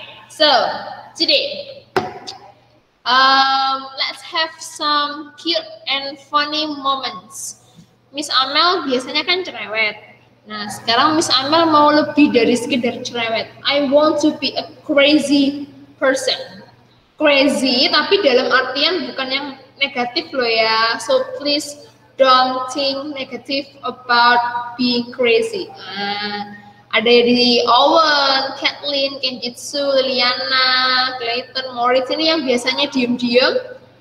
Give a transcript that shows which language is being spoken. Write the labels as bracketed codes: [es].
[en] So, today, let's have some cute and funny moments. [id] Miss Amel biasanya kan cerewet. Nah, sekarang Miss Amel mau lebih dari sekedar cerewet. [en] I want to be a crazy person. Crazy, [id] tapi dalam artian bukan yang negatif loh ya. [en] So please don't think negative about being crazy. [id] Ada di Owen, Kathleen, Kenjutsu, Liliana, Clayton, Moritz ini yang biasanya diem-diem.